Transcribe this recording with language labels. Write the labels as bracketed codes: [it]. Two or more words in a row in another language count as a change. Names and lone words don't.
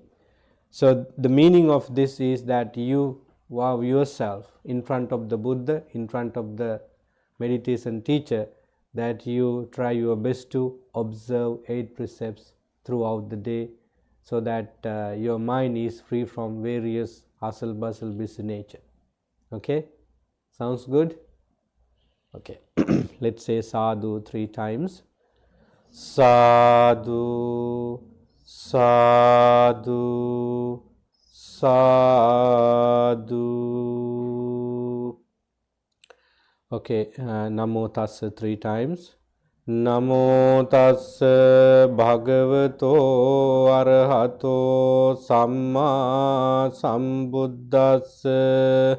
[en] So the meaning of this is that you vow yourself in front of the Buddha, in front of the meditation teacher, that you try your best to observe 8 precepts throughout the day, so that your mind is free from various hustle bustle busy nature. Okay, sounds good? Okay. Let's say sadhu 3 times. [pi] Sadhu, sadhu, sadhu. [en] Okay, [pi] namo tassa [en] 3 times. [pi] Namo tassa bhagavato arahato samma sambuddhassa.